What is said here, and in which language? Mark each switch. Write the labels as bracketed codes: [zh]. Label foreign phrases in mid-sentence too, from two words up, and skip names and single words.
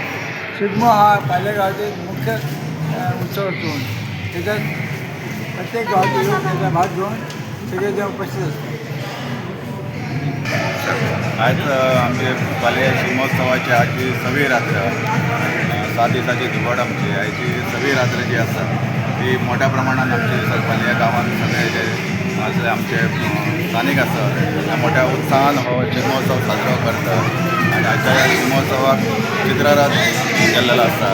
[mr] शिगमो हा पालेगावचे मुख्य उत्सव असून त्याच्यात प्रत्येक गावाचे लोक त्याचा भाग घेऊन सगळेजण उपस्थित असतात. [kok] आज आमचे पाले शिगमोत्सवाची आजची 6वी रात्र 7 दिसाची धुपाट आमची आयची 6वी रात्र जी आसा ती मोठ्या प्रमाणात आमचे पाल्या गांवांत सगळे जे आमचे स्थानिक आसा त्या मोठ्या उत्साहान हो शिगमोत्सव साजरो करतात आणि आजच्या ह्या शिगमोत्सवाक चित्ररथ केल्लेलो आसा.